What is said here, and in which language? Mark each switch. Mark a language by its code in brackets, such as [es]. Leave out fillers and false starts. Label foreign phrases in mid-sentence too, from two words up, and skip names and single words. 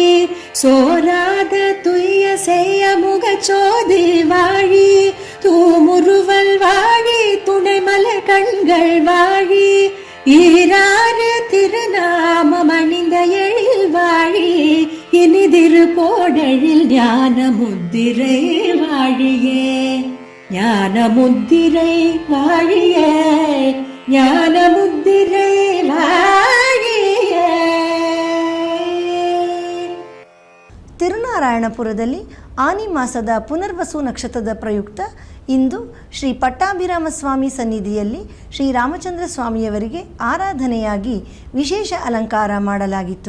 [ta] சோராத துய்ய செய்ய முகச்சோதி வாழி, தூமுருவல் வாழி, துணைமலர் கண்கள் வாழி, ஈராறு திருநாமம் அணிந்த எழில் வாழி, இனிதிரு கோடழில் ஞான முத்திரை வாழியே, ஞான முத்திரை வாழியே, ஞான முத்திரை வாழிய. [kn] ತಿರುನಾರಾಯಣಪುರದಲ್ಲಿ ಆನಿ ಮಾಸದ ಪುನರ್ವಸು ನಕ್ಷತ್ರದ ಪ್ರಯುಕ್ತ ಇಂದು ಶ್ರೀ ಪಟ್ಟಾಭಿರಾಮ ಸ್ವಾಮಿ ಸನ್ನಿಧಿಯಲ್ಲಿ ಶ್ರೀರಾಮಚಂದ್ರ ಸ್ವಾಮಿಯವರಿಗೆ ಆರಾಧನೆಯಾಗಿ ವಿಶೇಷ ಅಲಂಕಾರ ಮಾಡಲಾಗಿತ್ತು.